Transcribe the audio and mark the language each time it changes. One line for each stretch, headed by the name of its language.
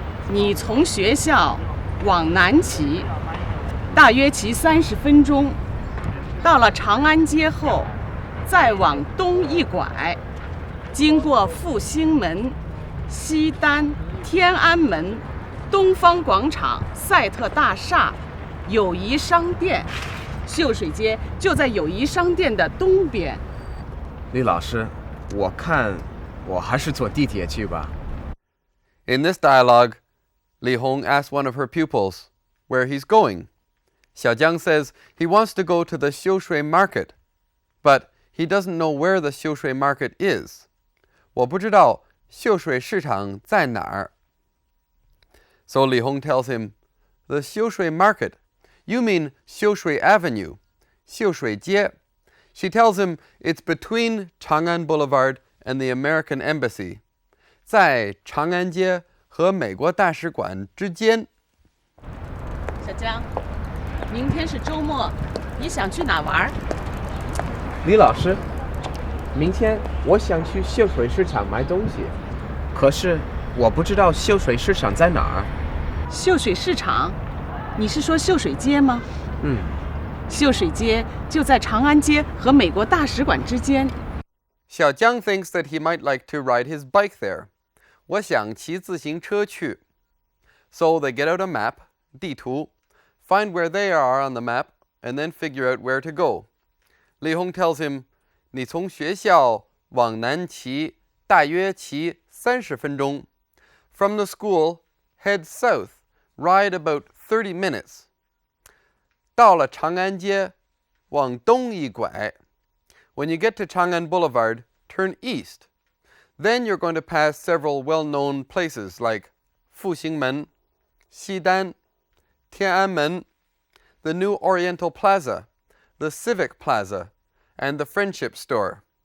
Chinese: 你从学校往南骑，大约骑30分钟，到了长安街后，再往东一拐，经过复兴门、西单、天安门、东方广场、赛特大厦、友谊商店。秀水街就在友谊商店的东边。李老师，我看我还是坐地铁去吧。
English: In this dialogue, Li Hong asks one of her pupils where he's going. Xiaojiang says he wants to go to the Xiushui market, but he doesn't know where the Xiushui market is.
Chinese: 我不知道秀水市场在哪儿。
English: So Li Hong tells him, the Xiushui market. You mean Xiushui Avenue, 秀水街. She tells him it's between Chang'an Boulevard and the American Embassy.
Chinese: 在长安街和美国大使馆之间。小江，明天是周末，你想去哪玩？李老师，明天我想去秀水市场买东西，可是我不知道秀水市场在哪儿。秀水市场？你是说秀水街吗？秀水街就在长安街和美国大使馆之间。
English: Xiaojiang thinks that he might like to ride his bike there.
Chinese: 我想骑自行车去。
English: So they get out a map, 地图, find where they are on the map, and then figure out where to go. Li Hong tells him,
Chinese: 你从学校往南骑，大约骑30分钟。
English: From the school, head south, ride about 30 minutes.
Chinese: 到了长安街，往东一拐。
English: When you get to Chang'an Boulevard, turn east. Then you're going to pass several well-known places like 复兴门, Xidan, Tiananmen, the new Oriental Plaza, the Civic Plaza, and the Friendship Store.